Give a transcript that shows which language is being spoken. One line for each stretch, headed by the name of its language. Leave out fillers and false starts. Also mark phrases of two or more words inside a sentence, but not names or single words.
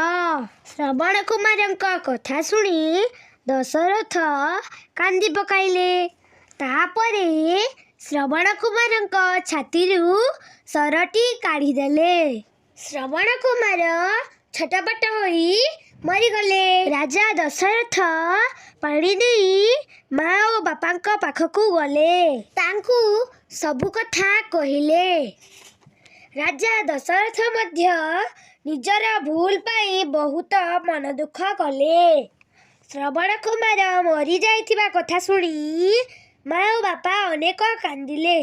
Odia: ଶ୍ରବଣ କୁମାରଙ୍କ କଥା ଶୁଣି ଦଶରଥ କାନ୍ଦି ପକାଇଲେ। ତାପରେ ଶ୍ରବଣ କୁମାରଙ୍କ ଛାତିରୁ ଶରଟି କାଢ଼ି ଦେଲେ। ଶ୍ରବଣ କୁମାର ଛଟପଟ ହୋଇ ମରିଗଲେ। ରାଜା ଦଶରଥ ପାଣି ଦେଇ ମା ଓ ବାପାଙ୍କ ପାଖକୁ ଗଲେ। ତାଙ୍କୁ ସବୁ କଥା କହିଲେ। ରାଜା ଦଶରଥ ମଧ୍ୟ ନିଜର ଭୁଲ ପାଇଁ ବହୁତ ମନ ଦୁଃଖ କଲେ। ଶ୍ରବଣ କୁମାର ମରି ଯାଇଥିବା କଥା ଶୁଣି ମା ଓ ବାପା ଅନେକ କାନ୍ଦିଲେ।